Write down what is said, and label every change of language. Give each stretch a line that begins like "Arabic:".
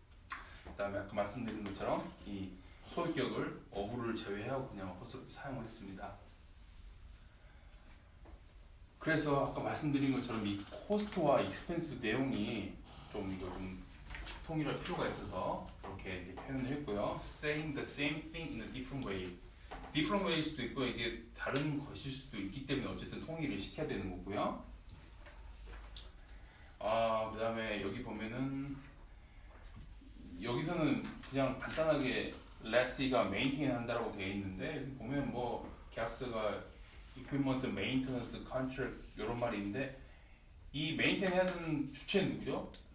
Korean: 그 다음에 아까 말씀드린 것처럼 이 소유격을 of를 제외하고 그냥 어퍼스럽게 사용을 했습니다. 그래서 아까 말씀드린 것처럼 이 코스트와 익스펜스 내용이 좀 통일할 필요가 있어서 이렇게 이제 표현을 했고요.
English: Saying the same thing in a different way. different way
Korean: 일 수도 있고 이게 다른 것일 수도 있기 때문에 어쨌든 통일을 시켜야 되는 거고요. 그 다음에 여기 보면은 여기서는 그냥 간단하게 lessee가 maintain 한다라고 되어 있는데 여기 보면 뭐 계약서가
English: equipment maintenance contract
Korean: 이런 말이 있는데 이 maintain 해야 되는 주체는 누구죠?